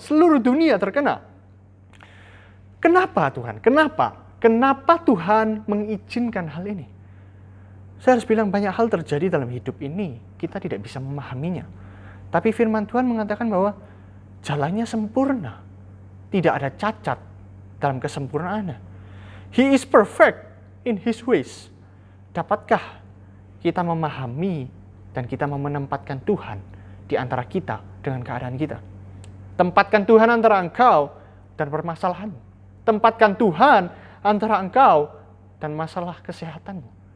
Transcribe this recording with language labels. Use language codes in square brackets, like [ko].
[id] Seluruh dunia terkena. Kenapa Tuhan? Kenapa? Kenapa Tuhan mengizinkan hal ini? Saya harus bilang banyak hal terjadi dalam hidup ini. Kita tidak bisa memahaminya. Tapi firman Tuhan mengatakan bahwa jalannya sempurna. Tidak ada cacat dalam kesempurnaannya. [en] He is perfect in His ways. [id] Dapatkah kita memahami dan kita mau menempatkan Tuhan di antara kita dengan keadaan kita? Tempatkan Tuhan antara engkau dan permasalahanmu. Tempatkan Tuhan antara engkau dan masalah kesehatanmu.